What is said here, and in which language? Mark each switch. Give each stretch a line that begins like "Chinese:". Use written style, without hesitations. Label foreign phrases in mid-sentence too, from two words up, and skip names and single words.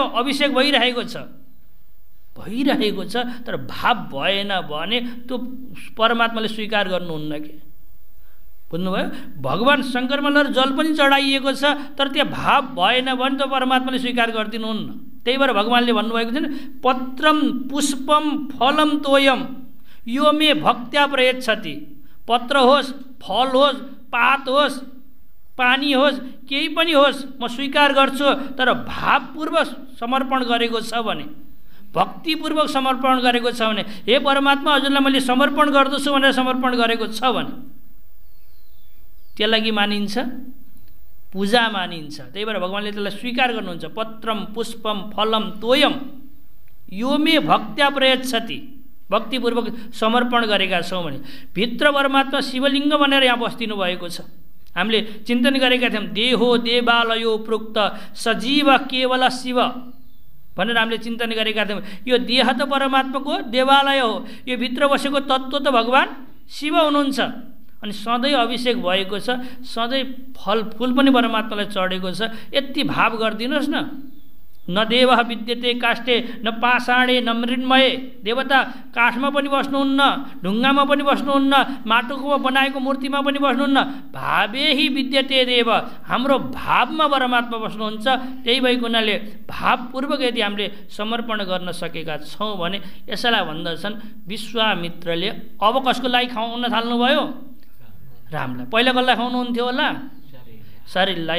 Nepali: अभिषेक भइरहेको छ, भइरहेको छ। तर भाव भएन भने त्यो परमात्माले स्वीकार गर्नुहुन्न कि। बुझ्नुभयो? भगवान शङ्करमा लगेर जल पनि चढाइएको छ, तर त्यहाँ भाव भएन भने त परमात्माले स्वीकार गरिदिनुहुन्न। त्यही भएर भगवानले भन्नुभएको छ नि,
Sanskrit: पत्रम पुष्पम फलम तोयम यो मे भक्त्या प्रयच्छति।
Nepali: पत्र होस्, फल होस्, पात होस्, पानी होस्, केही पनि होस्, म स्वीकार गर्छु, तर भावपूर्वक समर्पण गरेको छ भने, भक्तिपूर्वक समर्पण गरेको छ भने, हे परमात्मा हजुरलाई मैले समर्पण गर्दछु भनेर समर्पण गरेको छ भने त्यसलाई के मानिन्छ? पूजा मानिन्छ। त्यही भएर भगवानले त्यसलाई स्वीकार गर्नुहुन्छ।
Sanskrit: पत्रम पुष्पम फलम तोयम यो मे भक्त्या प्रयच्छति,
Nepali: भक्तिपूर्वक समर्पण गरेका छौँ भने। भित्र परमात्मा शिवलिङ्ग भनेर यहाँ बस्दिनु भएको छ। हामीले चिन्तन गरेका थियौँ,
Sanskrit: देहो देवालयो प्रोक्त सजीव केवल शिव
Nepali: भनेर हामीले चिन्तन गरेका थियौँ। यो देह त परमात्माको देवालय हो, यो भित्र बसेको तत्त्व त भगवान शिव हुनुहुन्छ। अनि सधैँ अभिषेक भएको छ, सधैँ फलफुल पनि परमात्मालाई चढेको छ। यति भाव गरिदिनुहोस् न।
Sanskrit: न देवः विद्यते काष्ठे न पाषाणे न मृण्मये।
Nepali: देवता काठमा पनि बस्नुहुन्न, ढुङ्गामा पनि बस्नुहुन्न, माटोको बनाएको मूर्तिमा पनि बस्नुहुन्न।
Sanskrit: भावे हि विद्यते देव,
Nepali: हाम्रो भावमा परमात्मा बस्नुहुन्छ। त्यही भएको हुनाले भावपूर्वक यदि हामीले समर्पण गर्न सकेका छौँ भने यसैलाई भन्दछन् विश्वामित्रले अब कसको लागि खुवाउन थाल्नुभयो? रामलाई। पहिला कसलाई खुवाउनुहुन्थ्यो होला? शरीरलाई।